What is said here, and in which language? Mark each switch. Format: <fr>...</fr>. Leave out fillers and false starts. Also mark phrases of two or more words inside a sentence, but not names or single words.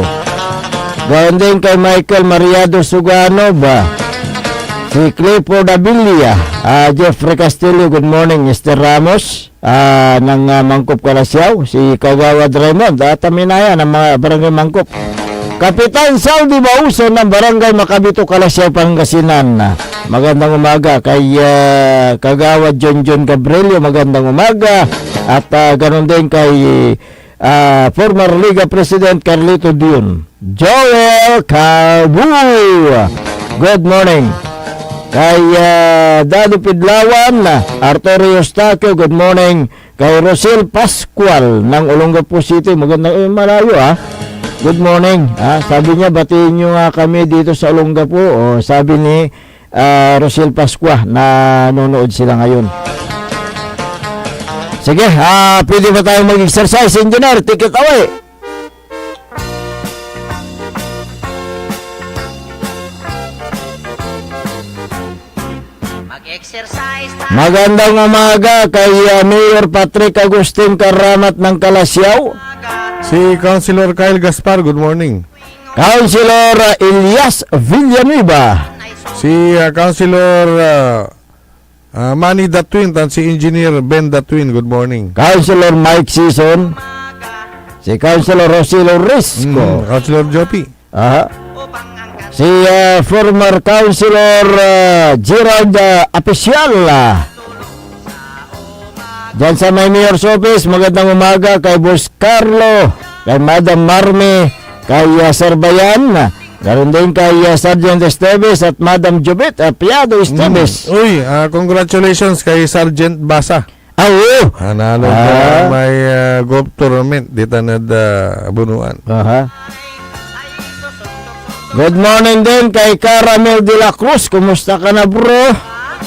<tl>Gawin din kay Michael Mariado Sugano ba? Si Clifford Abilia.</tl> <en>Jeffrey Castillo, good morning.</en> <tl>Mr. Ramos ng Mangkop Kalasyaw. Si Kagawad Raymond. Taminaya ng mga barangay Mangkop. Kapitan Saldi Bauso ng barangay Makabito Kalasyaw, Pangasinan. Magandang umaga kay Kagawad John Gabrielio. Magandang umaga. At ganun din kay former Liga President Carlito Dion.</tl> <en>Joel Carbu. Good morning. Kay Daddy Pidlawan, Arturo Eustaquio, good morning.</en> <tl>Kay Rosel Pascual ng Olongapo City. Magandang malayo</tl> <en>Good morning.</en> <tl>Sabi niya batiin niyo nga kami dito sa Olongapo. Sabi ni Rosel Pascual na nanonood sila ngayon. Sige, pwede ba tayong mag-exercise, engineer?</tl> <en>Take it away.</en> <tl>Mag-exercise tayo. Magandang umaga kay Mayor Patrick Agustin Karamat ng Kalasyaw. Si Councilor Kyle Gaspar,</tl> <en>good morning.</en> <tl>Councilor Elias Villanueva. Si Councilor Manny Datwin, si Engineer Ben Datwin,</tl> <en>good morning.</en> <tl>Councilor Mike Season. Si Councilor Rosilio Risco. Councilor Jopi. Si former Councilor Gerald Apicial. Diyan sa may Mayor's Office, magandang umaga kay Boss Carlo, kay Madam Marme, kay Sir Bayan, garon din kay Sergeant Esteves at Madam Jobet Apiado Esteves. Congratulations kay Sergeant Basa. Oo. Nanalo may</tl> <en>golf tournament</en> <tl>dito na bunuan.</tl> <en>Good morning</en> <tl>din kay Caramel de la Cruz. Kumusta ka na, bro?</tl>